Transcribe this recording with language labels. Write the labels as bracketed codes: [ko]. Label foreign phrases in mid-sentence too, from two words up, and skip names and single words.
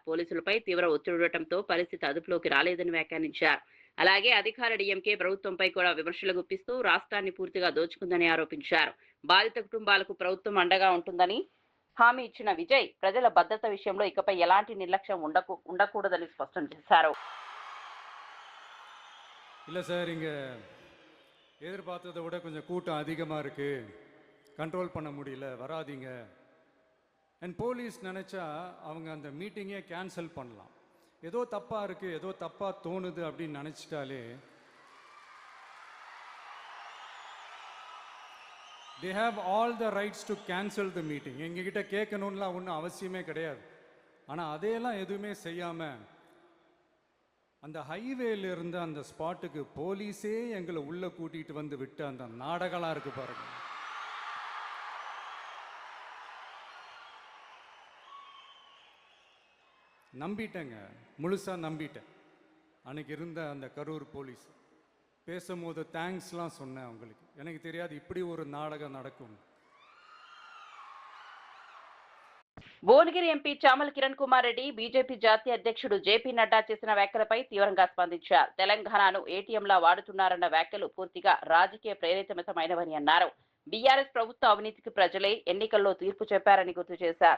[te] పోలీసులపై తీవ్ర ఒత్తిడి ఉండటంతో పరిస్థితి అదుపులోకి రాలేదని వ్యాఖ్యానించారు. అలాగే అధికార డీఎంకే ప్రభుత్వంపై కూడా విమర్శలు గుప్పిస్తూ రాష్ట్రాన్ని పూర్తిగా దోచుకుందని ఆరోపించారు. బాధిత కుటుంబాలకు ప్రభుత్వం అండగా ఉంటుందని హామీ ఇచ్చిన విజయ్ ప్రజల భద్రత విషయంలో ఇకపై ఎలాంటి నిర్లక్ష్యం ఉండకూడదని స్పష్టం చేశారు. [ta] இல்லை சார், இங்கே எதிர்பார்த்ததை விட கொஞ்சம் கூட்டம் அதிகமாக இருக்குது, கண்ட்ரோல் பண்ண முடியல, வராதிங்க. [en] and police [ta] நினச்சா அவங்க அந்த [en] meeting cancel [ta] பண்ணலாம். ஏதோ தப்பாக இருக்குது, ஏதோ தப்பாக தோணுது அப்படின்னு நினச்சிட்டாலே [en] they have all the rights to cancel the meeting. [ta] எங்ககிட்ட கேட்கணும்லாம் ஒன்றும் அவசியமே கிடையாது. ஆனால் அதையெல்லாம் எதுவுமே செய்யாமல் அந்த ஹைவேல இருந்த அந்த ஸ்பாட்டுக்கு போலீஸே எங்களை உள்ள கூட்டிட்டு வந்து விட்டு அந்த நாடகம்லாம் இருக்கு பாருங்க. நம்பிட்டேங்க, முழுசா நம்பிட்டேன். அன்னைக்கு இருந்த அந்த கரூர் போலீஸ் பேசும்போது தேங்க்ஸ்லாம் சொன்னேன் அவங்களுக்கு. எனக்கு தெரியாது இப்படி ஒரு நாடகம் நடக்கும். [te] భువనగిరి ఎంపీ చామల కిరణ్ కుమార్ రెడ్డి బీజేపీ జాతీయ అధ్యక్షుడు జేపీ నడ్డా చేసిన వ్యాఖ్యలపై తీవ్రంగా స్పందించారు. తెలంగాణను ఏటీఎంలా వాడుతున్నారన్న వ్యాఖ్యలు పూర్తిగా రాజకీయ ప్రేరేపితమైనవని అన్నారు. బీఆర్ఎస్ ప్రభుత్వ అవినీతికి ప్రజలే ఎన్నికల్లో తీర్పు చెప్పారని గుర్తు చేశారు.